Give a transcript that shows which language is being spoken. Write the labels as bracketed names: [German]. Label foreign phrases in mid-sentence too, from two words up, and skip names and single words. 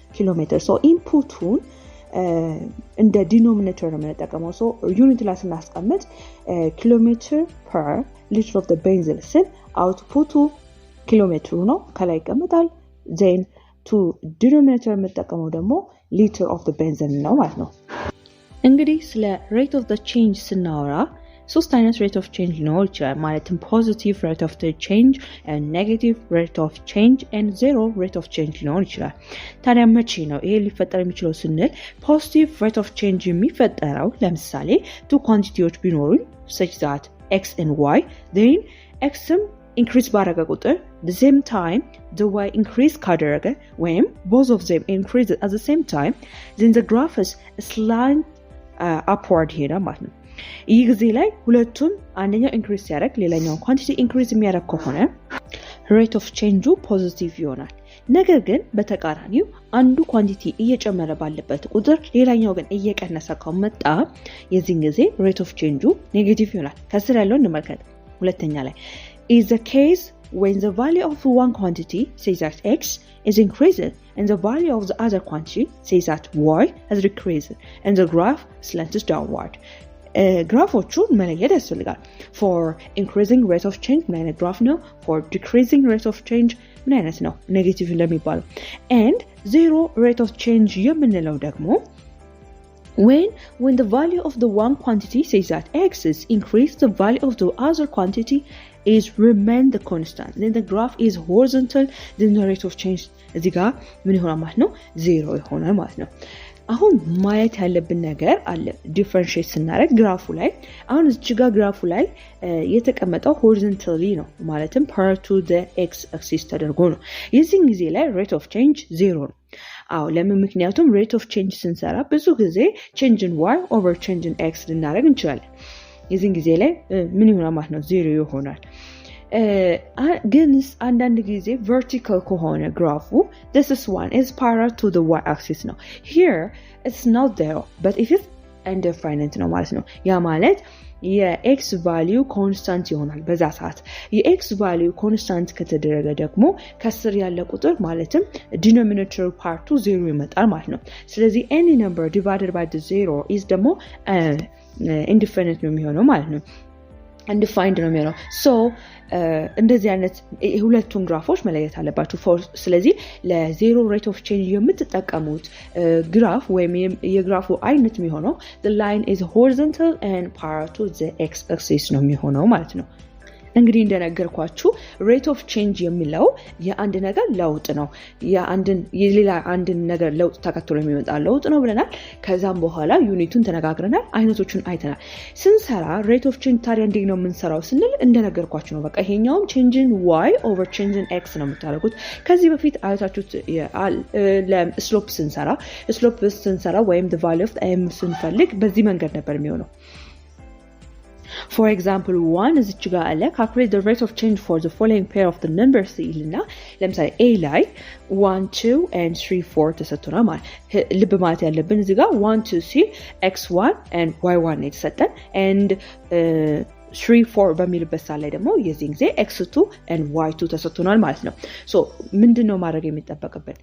[Amharic] ኪሎሜትር። ሶ ኢንፑቱን እንደ ዲኖሚኔተር ነው የምንጠቀመው። [English] so unit [Amharic] ላይ ስናስቀምጥ [English] kilometer per liter of the benzil [Amharic] ስል አውትፑቱ ኪሎሜትሩ ነው ከላይ ይቀመጣል። [English] then to denominator [Amharic] የምንጠቀመው ደግሞ [English] liter of the benzil [Amharic] ነው ማለት ነው። እንግዲህ ስለ [English] rate of the change [Amharic] ስናወራ 3 አይነት [English] rate of change [Amharic] ሊኖር ይችላል። ማለትም [English] positive rate of change and negative rate of change and zero rate of change [Amharic] ሊኖር ይችላል። ታዲያ መቼ ነው ይሄ ሊፈጠር የሚችለው ስንል [English] positive rate of change [Amharic] የሚፈጠረው ለምሳሌ 2 ኳንቲቲዎች ቢኖሩኝ [English] such that x and y then xም increase [Amharic] ባረገ ቁጥር [English] the same time the y increase [Amharic] ካደረገ ወይም [English] both of them increase at the same time then the graph is slant upward [Amharic] ሄዳ ማለት ነው። ይህ ጊዜ ላይ ሁለቱም አንደኛው ኢንክሪዝ ሲያደርግ ሌላኛው ኳንቲቲ ኢንክሪዝ የሚያደርግ ከሆነ [English] rate of change [Amharic] ፖዚቲቭ ይሆናል። ነገር ግን በተቃራኒው አንዱ ኳንቲቲ እየጨመረ ባለበት ቁጥር ሌላኛው ግን እየቀነሰ ከመጣ የዚህን ጊዜ [English] rate of change [Amharic] ኔጌቲቭ ይሆናል። ከስር ያለውን እንመልከት። ሁለተኛ ላይ [English] is the case when the value of one quantity says that x is increasing and the value of the other quantity says that y has decreased and the graph slants downward. [Amharic] ግራፎቹን መለየት ያስፈልጋል። [English] for increasing rate of change [Amharic] ምን አይነት ግራፍ ነው? [English] for decreasing rate of change [Amharic] ምን አይነት ነው? ኔጌቲቭ ለሚባለው [English] and zero rate of change [Amharic] የምንለው ደግሞ [English] when the value of the one quantity says that x is increased, the value of the other quantity is remain the constant. Then the graph is horizontal. Then the rate of change [Amharic] እዚህ ጋር ምን ይሆናል ማለት ነው? 0 ይሆናል ማለት ነው። አሁን ማየት ያለብን ነገር አለ ዲፈረንሺየት ስናደርግ ግራፉ ላይ አሁን እዚህ ጋር ግራፉ ላይ የተቀመጠው ሆሪዞንታሊ ነው ማለትም [English] par to the x axis [Amharic] ተደርጎ ነው። የዚህ ጊዜ ላይ [English] rate of change [Amharic] 0 ነው። አዎ ለምን? ምክንያቱም [English] rate of change [Amharic] ስንሰራ ብዙ ጊዜ [English] change in y over change in x [Amharic] ልናደርግ እንችላለን። የዚህ ጊዜ ላይ ምን ይሆናል ማለት ነው? 0 ይሆናል። ግን አንዳንድ ጊዜ vertical ከሆነ ግራፉ [English] this is one is parallel to the y axis [Amharic] ነው. [English] Here it's not there but if it's indefinite [Amharic] ነው ማለት ነው. ያ ማለት የx [English] value constant [Amharic] ይሆናል በዛ ሰዓት። የx [English] value constant [Amharic] ከተደረገ ደግሞ ከስር ያለ ቁጥር ማለትም [English] denominator part [Amharic] 0 ይመጣል ማለት ነው። ስለዚህ [English] any number divided by the 0 [Amharic] is ደግሞ indefinite ነው የሚሆነው ማለት ነው። undefined ነው የሚሆነው። so እንደዚህ አይነት ሁለቱን ግራፎች መለየት አለባችሁ። ስለዚህ ለዜሮ [English] rate of change [Amharic] የምትጠቀሙት ግራፍ ወይም የግራፉ አይነት የሚሆነው [English] the line is horizontal and parallel to the x axis [Amharic] ነው የሚሆነው ማለት ነው። እንግዲህ እንደነገርኳችሁ [English] rate of change [Amharic] የሚለው የአንድ ነገር ለውጥ ነው። የሌላ አንድን ነገር ለውጥ ተከትሎ የሚመጣ ለውጥ ነው ብለናል። ከዛም በኋላ ዩኒቱን ተነጋግረናል፣ አይነቶቹን አይተናል። ስንሰራ [English] rate of change [Amharic] ታዲያ እንዴት ነው የምንሰራው ስንል እንደነገርኳችሁ ነው። በቃ ይሄኛውም [English] change in y over change in x [Amharic] ነው የምታደርጉት። ከዚህ በፊት አይታችሁት ለስሎፕ ስንሰራ ወይም [English] the value of m [Amharic] ስንፈልግ በዚህ መንገድ ነበር የሚሆነው። [English] For example, 1 is [Amharic] እችጋ አለ [English] calculate the rate of change for the following pair of the numbers [Amharic] ይልና ለምሳሌ a ላይ 1 2 and 3 4 ተሰጥቶናል ማለት ልብ ማለት ያለብን እዚህ ጋር 1 2 ሲል [English] x1 and y1 [Amharic] የተሰጠን and 3 4 በሚልበት ሰዓት ላይ ደግሞ የዚህ ጊዜ [English] x2 and y2 [Amharic] ተሰጥቶናል ማለት ነው። so ምንድነው ማድረግ የሚጠበቅብን?